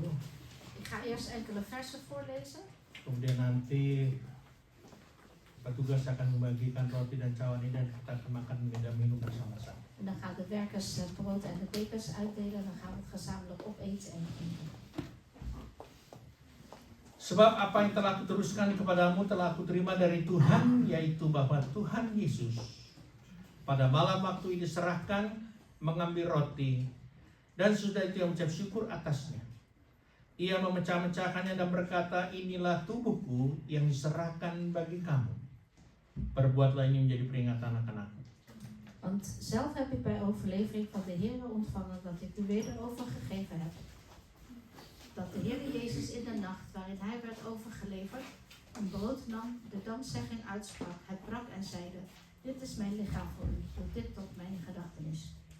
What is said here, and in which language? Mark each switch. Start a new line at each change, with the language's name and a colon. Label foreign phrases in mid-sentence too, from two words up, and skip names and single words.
Dutch: Ik ga eerst enkele versen voorlezen.
Indonesian: Kemudian nanti petugas akan membagikan roti dan cawan ini dan kita akan makan dan minum bersama-sama.
Dutch: En dan gaan de werkers het brood en de bekers uitdelen. Dan gaan we het gezamenlijk opeten en drinken.
Indonesian: Sebab apa yang telah kuteruskan kepadamu telah kuterima dari Tuhan, yaitu bahwa Tuhan Yesus pada malam waktu diserahkan mengambil roti dan sudah itu yang mengucap syukur atasnya. Ia memecah-mecahkannya dan berkata, inilah tubuhku yang diserahkan bagi kamu. Perbuatlah ini menjadi peringatan akan aku.
Dutch: Want zelf heb ik bij overlevering van de Heer ontvangen dat ik u wederover gegeven heb. Dat de Heer Jezus in de nacht waarin hij werd overgeleverd, een brood nam, de dankzegging uitsprak, het brak en zeide, dit is mijn lichaam voor u, doe dit tot mijn gedachtenis.